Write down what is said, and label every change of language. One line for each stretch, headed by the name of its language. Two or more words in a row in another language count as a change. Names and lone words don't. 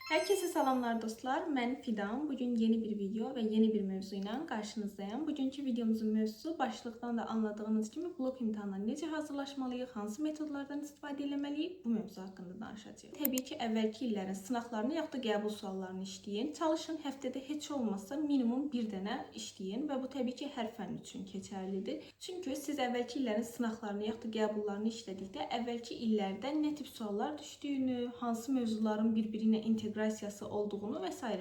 Azerbaijani: Herkese salamlar dostlar.
Turkish: Ben Fidan. Bugün yeni bir video ve yeni bir mevzuyla karşınızdayım. Bugünkü videomuzun mevzusu başlıktan da anladığınız gibi
Azerbaijani: blok imtahanına necə hazırlaşmalıyıq, hansı metodlardan istifadə etməliyik, bu mevzu haqqında danışacağıq. Təbii ki, əvvəlki illərin sınaqlarını yaxud da qəbul suallarını işləyin. Çalışın həftədə heç olmasa minimum bir dənə işləyin və bu təbii ki, hər fənn üçün keçərlidir. Çünki siz əvvəlki illərin sınaqlarını yaxud da qəbullarını işlədikdə əvvəlki illərdə nə tip suallar düşdüyünü, hansı mövzuların bir-biri ilə inteqrasiyası olduğunu və s.